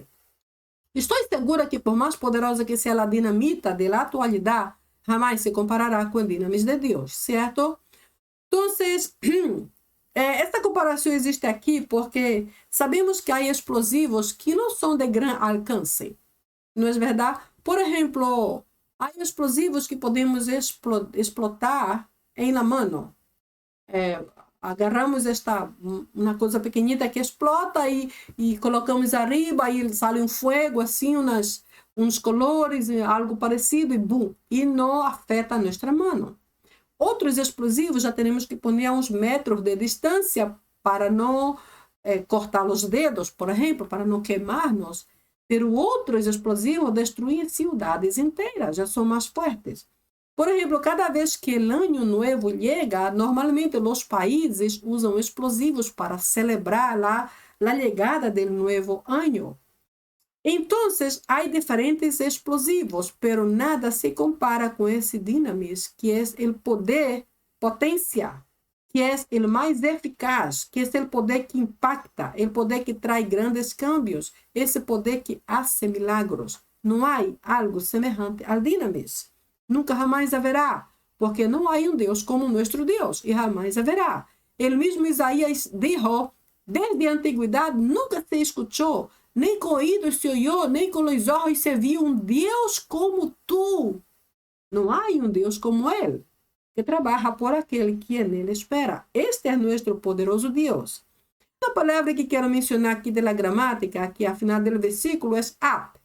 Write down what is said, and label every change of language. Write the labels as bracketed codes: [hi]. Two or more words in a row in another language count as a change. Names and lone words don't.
[pt] Estou segura que, por mais poderosa que seja a dinamita da atualidade, jamais se comparará com o dinamis de Deus, certo? Então, essa comparação existe aqui porque sabemos que há explosivos que não são de grande alcance. Não é verdade? Por exemplo, há explosivos que podemos explotar em [es] la mano. [pt] Agarramos uma coisa pequenita que explota e colocamos arriba e sai um fogo, assim, uns colores, algo parecido e bum, e não afeta a nossa mão. Outros explosivos já teremos que pôr a uns metros de distância para não cortar os dedos, por exemplo, para não queimar-nos. [es] Pero otros explosivos destruyen ciudades enteras, ya son más fuertes. Por ejemplo, cada vez que el año nuevo llega, normalmente los países usan explosivos para celebrar la llegada del nuevo año. Entonces, hay diferentes explosivos, pero nada se compara con ese dinamis, que es el poder, potencia, que es el más eficaz, que es el poder que impacta, el poder que trae grandes cambios, ese poder que hace milagros. [pt] Não há algo [es] semejante al [pt] dinamis. Nunca jamás haverá, porque não há um Deus como nuestro Deus, e jamais haverá. [es] El mismo Isaías dijo, [pt] desde a antiguidade nunca se escuchou, nem com [es] oídos se oyó, [pt] nem com os olhos se viu um Deus como tu. Não há um Deus como Ele, que trabalha por aquele que nele espera. Este é nosso poderoso Deus. A palavra que quero mencionar aqui da gramática, aqui ao final do versículo, é ap.